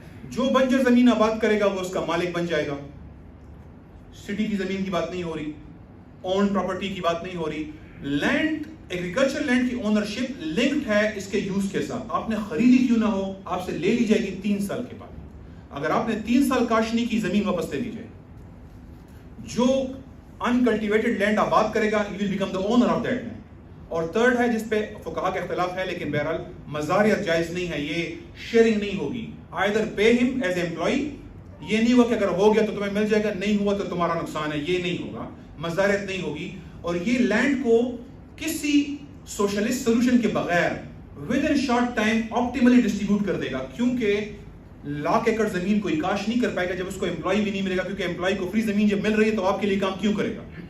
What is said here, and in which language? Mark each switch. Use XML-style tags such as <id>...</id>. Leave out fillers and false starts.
<ur>جو بنجر زمین آباد کرے گا وہ اس کا مالک بن جائے گا. سٹی کی زمین کی بات نہیں ہو رہی, اون پراپرٹی کی بات نہیں ہو رہی. لینڈ ایگریکلچر لینڈ کی اونرشپ لنکڈ ہے اس کے یوز کے ساتھ. آپ نے خریدی کیوں نہ ہو, آپ سے لے لی جائے گی 3 سال کے بعد. اگر آپ نے 3 سال کاشت نہیں کی, زمین واپس لے لی جائے. جو انکلٹیویٹڈ لینڈ آباد کرے گا,</ur> <en>you will become the owner of that land.</en> <ur>اور تھرڈ ہے جس پہ فقہا کا اختلاف ہے, لیکن بہرحال مزاریت جائز نہیں ہے, یہ شیئرنگ نہیں ہوگی.</ur> <en>either pay him as employee,</en> <ur>یہ نہیں ہوا کہ اگر ہو گیا تو تمہیں مل جائے گا, نہیں ہوا تو تمہارا نقصان ہے, یہ نہیں ہوگا. مزاریت نہیں ہوگی. اور یہ لینڈ کو کسی سوشلسٹ سولوشن کے بغیر with in short time optimally distribute کر دے گا, کیونکہ لاکھ ایکڑ زمین کوئی کاش نہیں کر پائے گا جب اس کو امپلائی بھی نہیں ملے گا, کیونکہ امپلائی کو فری زمین جب مل رہی ہے تو آپ کے لیے کام کیوں کرے گا.</ur>